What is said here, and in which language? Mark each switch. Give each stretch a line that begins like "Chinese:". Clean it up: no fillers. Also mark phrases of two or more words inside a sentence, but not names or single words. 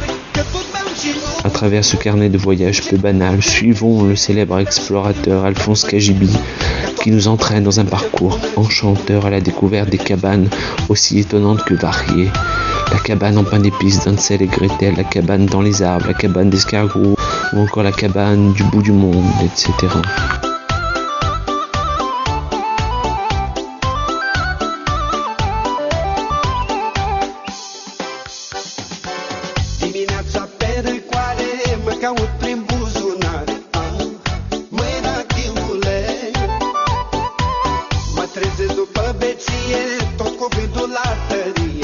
French: À travers ce carnet de voyage peu banal, suivons le célèbre explorateur Alphonse Kajibi, qui nous entraîne dans un parcours enchanteur à la découverte des cabanes aussi étonnantes que variées. La cabane en pain d'épices d'Hansel et Gretel, la cabane dans les arbres, la cabane d'escargots, ou encore la cabane du bout du monde, etc.
Romanian: Dimineața pe răcoare mă caut prin buzunar. Măi, rachiule, mă trezesc după beție, tot cu gândul la tărie.